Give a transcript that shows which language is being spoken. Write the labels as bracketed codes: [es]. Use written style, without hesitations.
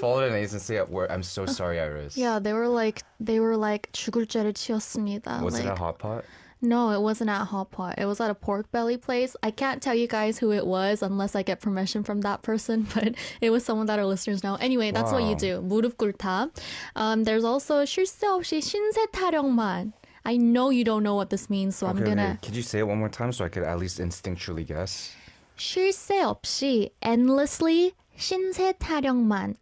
[en] followed an agency at work. I'm so sorry, Iris. Yeah, they were like [ko] 죽을 죄를 지었습니다. [en] Was like, it a hot pot? No, it wasn't at Hot Pot. It was at a pork belly place. I can't tell you guys who it was unless I get permission from that person, but it was someone that our listeners know. Anyway, that's what you Wow. [ko] do. 무릎 꿇다. [en] There's also [ko] 쉴 새 없이 신세 타령만. [en] I know you don't know what this means, so I'm Okay, gonna... could you say it one more time so I could at least instinctually guess? [ko] 쉴 새 없이 endlessly 신세 타령만.